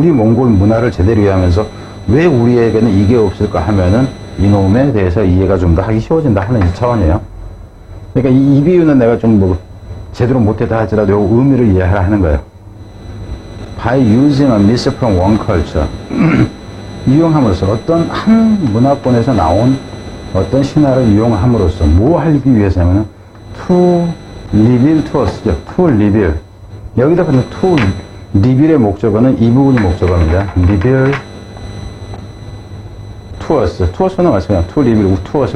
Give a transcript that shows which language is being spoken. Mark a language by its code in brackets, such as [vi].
[ko] 우리 몽골 문화를 제대로 이해하면서 왜 우리에게는 이게 없을까 하면은 이놈에 대해서 이해가 좀 더 하기 쉬워진다 하는 이 차원이에요. 그러니까 이 비유는 내가 좀 제대로 못했다 할지라도 요 의미를 이해하라 하는 거예요. [en] By using a myth from one culture. [ko] 이용함으로써 어떤 한 문화권에서 나온 어떤 신화를 이용함으로써 뭐 하기 위해서냐면 to reveal to us죠. [en] to reveal. [ko] 여기다 보면 to reveal의 목적어는 이 부분이 목적어입니다. [en] reveal to us. to us는 [ko] 말씀이야. [en] to reveal to us.